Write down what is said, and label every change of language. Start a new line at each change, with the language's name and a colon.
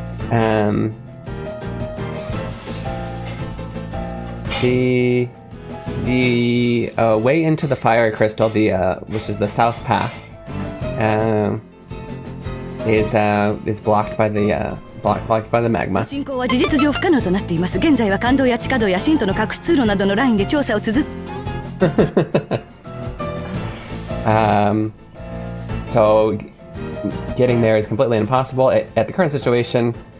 English: The way into the fire crystal, which is the south path, is blocked by the magma.
Japanese: 進行は事実上不可能となっています。現在は感動や地下道や信徒の各通路などのラインで調査を続け。
English: So getting there is completely impossible at the current situation.